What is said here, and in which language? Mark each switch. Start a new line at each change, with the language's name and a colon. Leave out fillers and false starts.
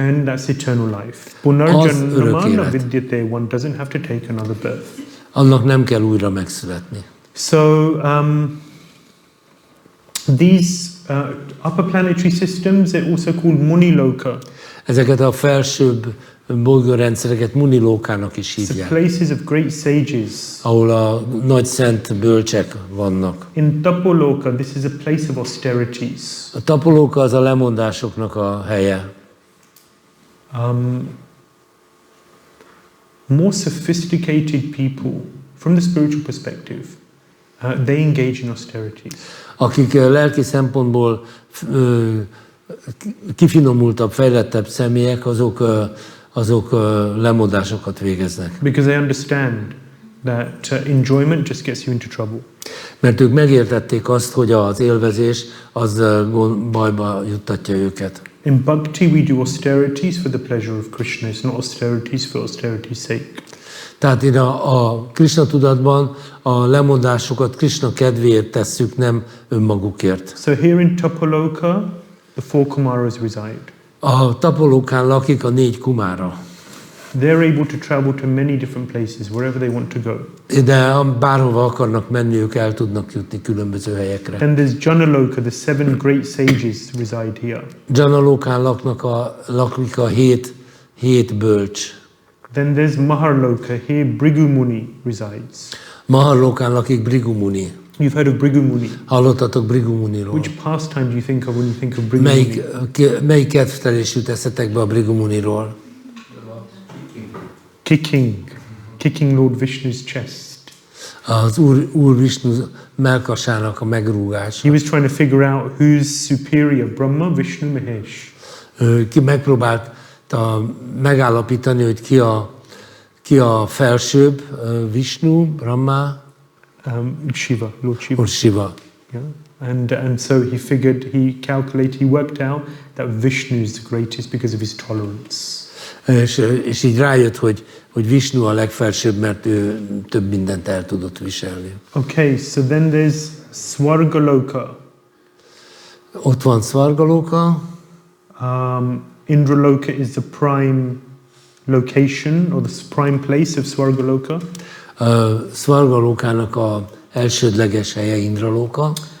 English: then that's eternal life.
Sanskrit: Punarjanamana vidyate,
English: one doesn't have to take another birth.
Hungarian: Annak nem kell újra megszületni.
English: So these upper planetary systems, they're also called Muniloka.
Hungarian: Ezeket a felsőbb bolygórendszereket Munilókának is hívják.
English: So places of great sages.
Hungarian: Ahol a nagy szent bölcsek vannak.
English: In Tapoloka, this is a place of austerities.
Hungarian: A Tapolóka az a lemondásoknak a helye.
English: More sophisticated people, from the spiritual perspective, they engage in austerities.
Hungarian: Akik lelki szempontból kifinomultabb, fejlettebb személyek, azok lemondásokat végeznek.
English: Because they understand that enjoyment just gets you into trouble.
Hungarian: Mert ők megértették azt, hogy az élvezés az bajba juttatja őket.
English: In bhakti we do austerities for the pleasure of Krishna, it's not austerities for austerity's sake.
Hungarian: Tehát én a Krishna tudatban a lemondásokat Krishna kedvéért tesszük, nem önmagukért.
English: So here in Tapoloka, the 4 Kumaras reside.
Hungarian: A Tapolókán lakik a 4 kumára.
English: They're able to travel to many different places, wherever they want to go.
Hungarian: De bárhova akarnak menni, ők el tudnak jutni különböző helyekre.
English: Then there's Janaloka, the 7 great sages reside here.
Hungarian: Janalokán lakik a 7 bölcs.
English: Then there's Maharloka, here Bhrigu Muni resides.
Hungarian: Maharlokán lakik Bhrigu Muni.
English: You've heard of Bhrigu Muni.
Hungarian: Hallottatok Bhrigu Muniról?
English: Which pastime do you think of when you think of Bhrigu Muni?
Hungarian: Melyik kedvtelés jut eszetekbe a Bhrigu Muniról?
English: Kicking Lord Vishnu's chest.
Hungarian: Az Úr Vishnu mellkasának a megrúgása.
English: He was trying to figure out who's superior, Brahma, Vishnu, Mahesh.
Hungarian: Ki megpróbált megállapítani, hogy ki a felsőbb, Vishnu, Brahma,
English: Shiva, Lord Shiva. Or Shiva. Yeah? And so he worked out that Vishnu is the greatest because of his tolerance.
Hungarian: És így rájött, hogy Vishnu a legfelsőbb, mert ő több mindent el tudott viselni.
English: Okay, so then there's Svargaloka.
Hungarian: Ott van Svargaloka.
English: Indraloka is the prime location, or the prime place of Svargaloka.
Hungarian: Svargalokának a elsődleges helye Indraloka.